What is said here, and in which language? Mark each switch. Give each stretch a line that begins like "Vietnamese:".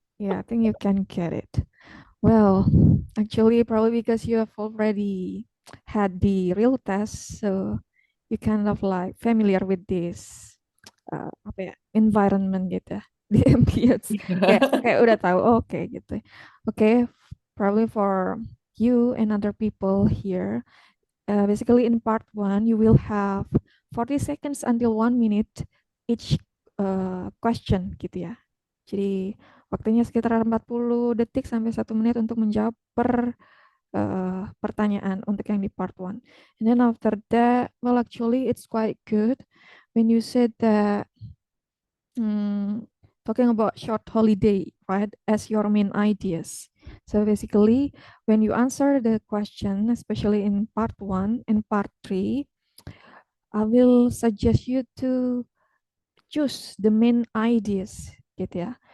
English: yeah, I think you can get it. Well, actually probably because you have already had the real test, so you kind of like familiar with this
Indonesian: apa ya,
English: environment
Indonesian: gitu ya, di
English: ambience.
Indonesian: Kayak kayak udah tahu oke gitu. Oke,
English: probably for you and other people here. Basically, in part one, you will have 40 seconds until 1 minute each question
Indonesian: gitu ya. Jadi waktunya sekitar 40 detik sampai 1 menit untuk menjawab per pertanyaan untuk yang di part one.
English: And then after that, well, actually, it's quite good when you said that talking about short holiday, right, as your main ideas. So basically, when you answer the question, especially in part one and part three, I will suggest you to choose the main ideas,
Indonesian: gitu ya.